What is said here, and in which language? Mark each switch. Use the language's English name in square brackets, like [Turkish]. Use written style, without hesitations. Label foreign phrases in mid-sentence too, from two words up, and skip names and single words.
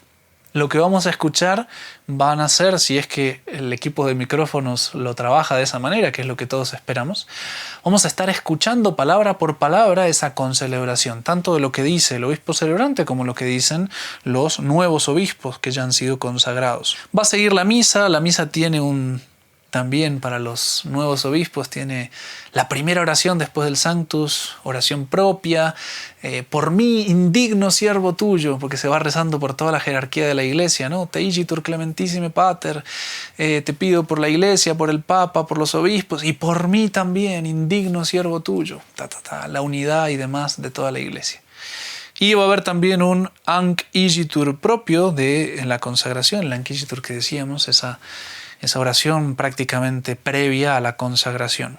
[Spanish] Lo que vamos a escuchar van a ser, si es que el equipo de micrófonos lo trabaja de esa manera, que es lo que todos esperamos, vamos a estar escuchando palabra por palabra esa concelebración, tanto de lo que dice el obispo celebrante como lo que dicen los nuevos obispos que ya han sido consagrados. Va a seguir la misa tiene también para los nuevos obispos tiene la primera oración después del Sanctus, oración propia, por mí, indigno siervo tuyo, porque se va rezando por toda la jerarquía de la iglesia, ¿no? [Latin] Te igitur clementissime pater, [Spanish] te pido por la iglesia, por el papa, por los obispos, y por mí también, indigno siervo tuyo, la unidad y demás de toda la iglesia. Y va a haber también un [Latin] Anc igitur [Spanish] propio de la consagración, el [Latin] Anc igitur [Spanish] que decíamos, esa oración prácticamente previa a la consagración.